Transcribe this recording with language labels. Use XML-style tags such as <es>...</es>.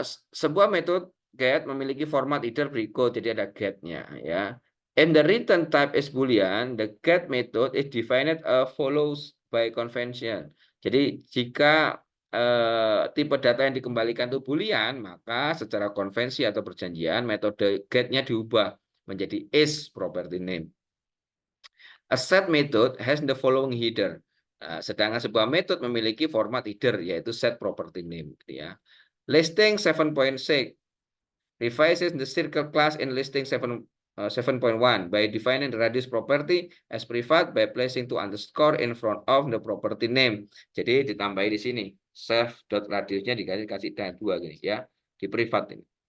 <id>Sebuah metode get memiliki format header berikut, jadi ada get-nya ya.</id> <en>And the return type is boolean. The get method is defined follows by convention.</en> <id>Jadi jika tipe data yang dikembalikan itu boolean, maka secara konvensi atau perjanjian metode get-nya diubah menjadi is property name.</id> <en>A set method has the following header.</en> <id>Sedangkan sebuah metode memiliki format header yaitu set property name ya.</id> <en>Listing 7.6 revises the circle class in listing 7.1 by defining the radius property as private by placing two underscore in front of the property name.</en> <id>Jadi ditambahi di sini self.radiusnya dikasih dua gini ya, di privat ini.</id>